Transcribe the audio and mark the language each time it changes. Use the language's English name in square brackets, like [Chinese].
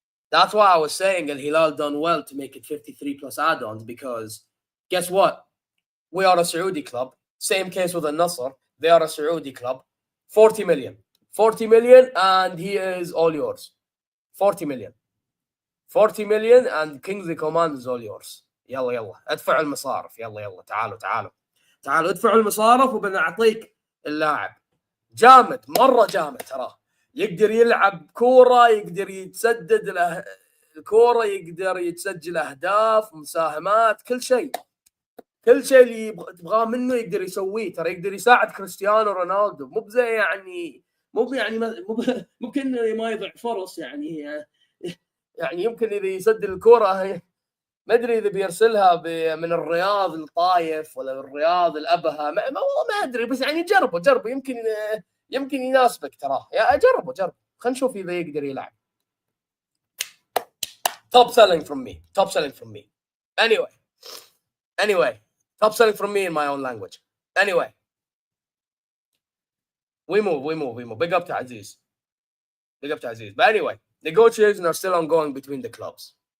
[English] That's why I was saying Al Hilal done well to make it 53 plus add-ons, because guess what? We are a Saudi club. Same case with Al Nassr. They are a Saudi club. 40 million. 40 million, and he is all yours. 40 million. 40 million, and Kingsley Coman is all yours. [Arabic] يلا ادفعوا المصارف. يلا تعالوا ادفعوا المصارف وبنعطيك اللاعب. جامد، مرة جامد تراه. يقدر يلعب كورة، يقدر يتسدد الكورة، يقدر يتسجل أهداف، مساهمات، كل شيء اللي تبغاه منه يقدر يسويه. ترى يقدر يساعد كريستيانو رونالدو. ممكن ما يضيع فرص، يعني يمكن إذا يسدل الكورة، ما أدري إذا بيرسلها من الرياض الطايف ولا الرياض الأبها، ما أدري، بس يعني جربوا يمكن يناسبك تراه. يا جربوا خلينا نشوف إذا يقدر يلعب. [English] Top selling from me. Anyway, top selling from me in my own language. Anyway, we move. Big up to Aziz. But anyway, negotiations are still ongoing between the clubs.